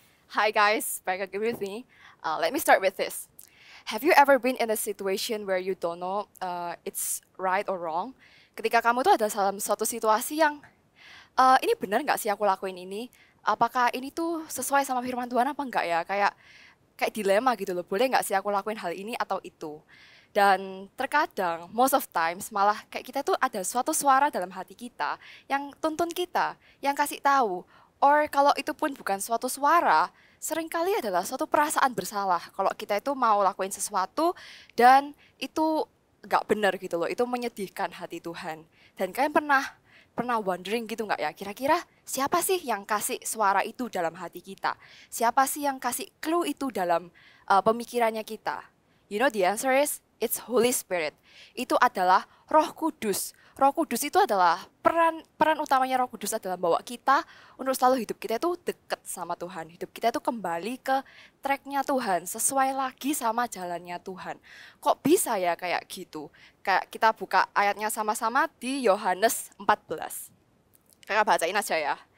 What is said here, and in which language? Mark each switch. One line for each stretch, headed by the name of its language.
English: Hi guys, back again with me. Let me start with this. Have you ever been in a situation where you don't know it's right or wrong?
Indonesian: Ketika kamu tuh ada dalam suatu situasi yang ini benar nggak sih aku lakuin ini? Apakah ini tuh sesuai sama firman Tuhan apa enggak ya? Kayak dilema gitu loh. Boleh nggak sih aku lakuin hal ini atau itu? Dan terkadang,
English: most of times,
Indonesian: malah kayak kita tuh ada suatu suara dalam hati kita yang tuntun kita, yang kasih tahu. Or kalau itu pun bukan suatu suara, seringkali adalah suatu perasaan bersalah. Kalau kita itu mau lakuin sesuatu dan itu nggak benar gitu loh, itu menyedihkan hati Tuhan. Dan kalian pernah wondering gitu nggak ya, kira-kira siapa sih yang kasih suara itu dalam hati kita? Siapa sih yang kasih clue itu dalam pemikirannya kita?
English: You know the answer is, it's Holy Spirit.
Indonesian: Itu adalah Roh Kudus. Roh Kudus itu adalah peran utamanya Roh Kudus adalah bawa kita untuk selalu hidup kita itu dekat sama Tuhan. Hidup kita itu kembali ke tracknya Tuhan, sesuai lagi sama jalannya Tuhan. Kok bisa ya kayak gitu? Kayak kita buka ayatnya sama-sama di Yohanes 14. Kakak bacain aja ya.